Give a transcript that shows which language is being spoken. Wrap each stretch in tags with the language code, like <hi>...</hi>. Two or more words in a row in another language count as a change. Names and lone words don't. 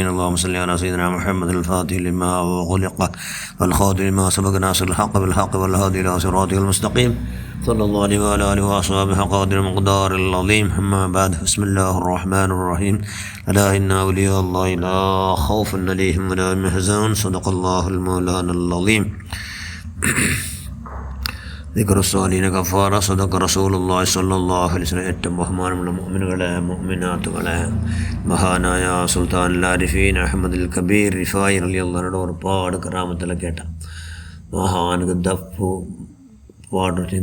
<ar>اللهم صل على سيدنا محمد الفاتح لما أغلق والخاتم لما سبق ناصر الحق بالحق والهادي إلى صراطه المستقيم صلى الله عليه وعلى آله وأصحابه قدر المقدار العظيم. أما بعد، بسم الله الرحمن الرحيم. ألا إن أولياء الله لا خوف عليهم ولا هم يحزنون. صدق الله المولانا العظيم. ذكر الصالحين كفارة. صدق رسول الله صلى الله عليه وسلم.</ar> <ml>ഏറ്റവും ബഹുമാനമുള്ള മുഅ്മിനുകളെ, മുഅ്മിനാത്തുകളെ, മഹാനായ സുൽത്താനുൽ ആരിഫീൻ അഹ്മദുൽ കബീർ റിഫായി</ml> <ar>رضي الله عنه</ar> <ml>ഒരുപാട് കറാമത്തുകൾ കേട്ട മഹാനക്ക് ദഫ് പാടും.</ml>